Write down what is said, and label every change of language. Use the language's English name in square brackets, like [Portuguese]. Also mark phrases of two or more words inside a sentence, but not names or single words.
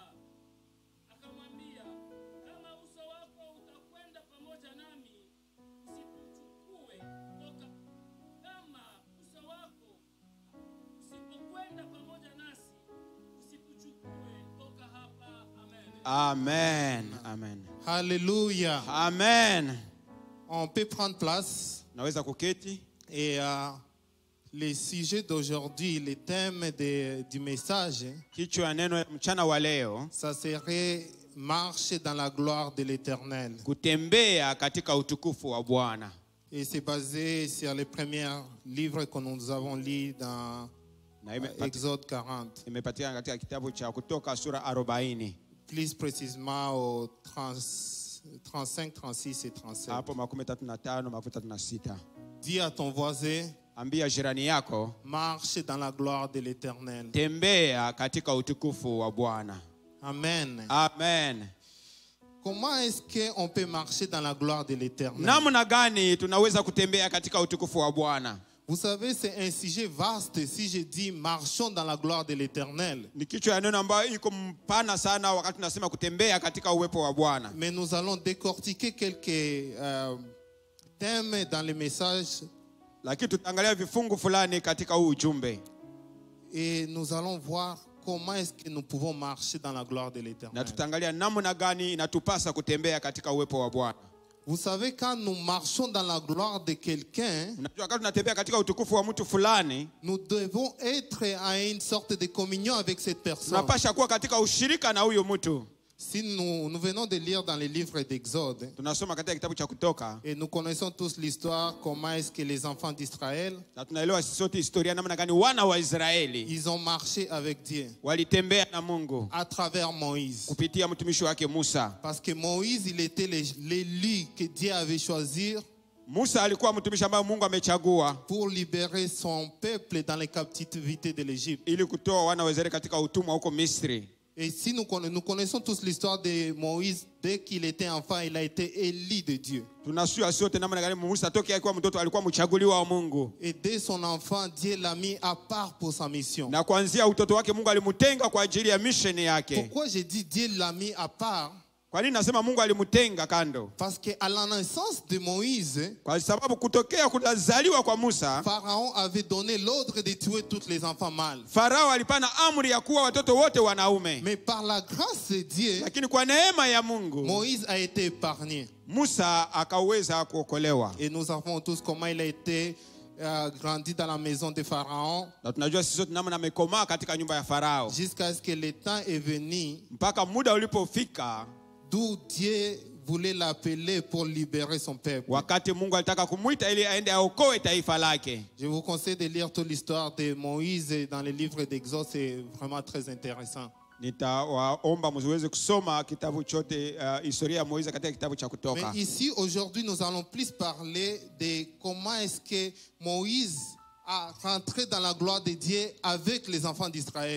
[Swahili] Akamwambia, kama uso wako utakwenda pamoja nami, usipokwenda pamoja nasi, usituchukue toka hapa. [French] Amen. Amen. Amen. Alléluia. Amen. On peut prendre place. [Swahili] Naweza kuketi. [French] Et le sujet d'aujourd'hui, le thème du message, [Swahili] Kichwa ya neno ya mchana wa leo, [French] ça serait marche dans la gloire de l'Éternel. [Swahili] kutembea katika utukufu wa Bwana. [French] Et c'est basé sur les premiers livres que nous avons lus dans [Swahili] Na [French] Exode 40. [Swahili] imepatikana katika kitabu cha Kutoka sura 40. [French] Plus précisément au 35, 36 et 37. [Swahili] Hapo 35, 36. [French] Dis à ton voisin, [Swahili] Ambia jirani yako, [French] marche dans la gloire de l'Éternel. [Swahili] tembea katika utukufu wa Bwana. [French] Amen. Amen. Comment est-ce qu'on peut marcher dans la gloire de l'Éternel? [Swahili] Namna gani tunaweza kutembea katika utukufu wa Bwana? [French] Vous savez, c'est un sujet vaste si je dis marchons dans la gloire de l'Éternel. [Swahili] Ni kichwa ya neno ambayo iko mpana sana wakati tunasema kutembea katika uwepo wa Bwana. [French] Mais nous allons décortiquer quelques thèmes dans les messages [Swahili] Lakini tutaangalia vifungu fulani katika huu ujumbe. [French] et nous allons voir comment est-ce que nous pouvons marcher dans la gloire de [Swahili] Na [French] l'Éternel. [Swahili] tutaangalia namna gani inatupasa kutembea katika uwepo wa Bwana. [French] Vous savez, quand nous marchons dans la gloire de quelqu'un, [Swahili] Unajua wakati tunatembea katika utukufu wa mtu fulani, [French] nous devons être à une sorte de communion avec cette personne. [Swahili] tunapasha kuwa katika ushirika na huyo mtu. [French] Si nous venons de lire dans les livres d'Exode, [Swahili] Tunasoma katika kitabu cha Kutoka [French] et nous connaissons tous l'histoire, comment est-ce que les enfants d'Israël, [Swahili] na tunaelewa sisi sote historia namna gani wana wa Israeli [French] ils ont marché avec Dieu [Swahili] walitembea na Mungu [French] à travers Moïse. [Swahili] kupitia mtumishi wake Musa. [French] Parce que Moïse, il était l'élu que Dieu avait choisi [Swahili] Musa alikuwa mtumishi ambaye Mungu amechagua [French] pour libérer son peuple dans les captivités de l'Égypte. [Swahili] ili kutoa wana wa Israeli katika utumwa huko Misri. [French] Et si nous connaissons tous l'histoire de Moïse, dès qu'il était enfant, il a été élu de Dieu. [Swahili] Tunasua sote namna gani Musa toki akiwa mtoto alikuwa mchaguliwa wa Mungu. [French] Et dès son enfant, Dieu l'a mis à part pour sa mission. [Swahili] Na kuanzia utoto wake Mungu alimtenga kwa ajili ya mission yake. [French] Pourquoi j'ai dit Dieu l'a mis à part? [Swahili] Kwa nini nasema Mungu alimtenga kando? [French] Parce qu'à la naissance de Moïse, [Swahili] Kwa sababu kutokea kuzaliwa kwa Musa, [French] Pharaon avait donné l'ordre de tuer tous les enfants mâles. [Swahili] Farao alipana amri ya kuwa watoto wote wanaume. [French] Mais par la grâce de Dieu, [Swahili] Lakini kwa neema ya Mungu, [French] Moïse a été épargné. [Swahili] Musa akaweza kuokolewa. [French] Et nous savons tous comment il a été grandi dans la maison de Pharaon [Swahili] Na tunajua sisi sote namna amekomaa katika nyumba ya Farao. [French] jusqu'à ce que le temps est venu [Swahili] Mpaka muda ulipofika [French] d'où Dieu voulait l'appeler pour libérer son peuple. [Swahili] wakati Mungu alitaka kumuita ili aende aokoe taifa lake. [French] Je vous conseille de lire toute l'histoire de Moïse dans les livres d'Exode, c'est vraiment très intéressant. [Swahili] Nitawaomba msiweze kusoma kitabu chote historia ya Moize katika kitabu cha Kutoka. [French] Mais ici, aujourd'hui, nous allons plus parler de comment est-ce que Moïse a rentré dans la gloire de Dieu avec les enfants d'Israël.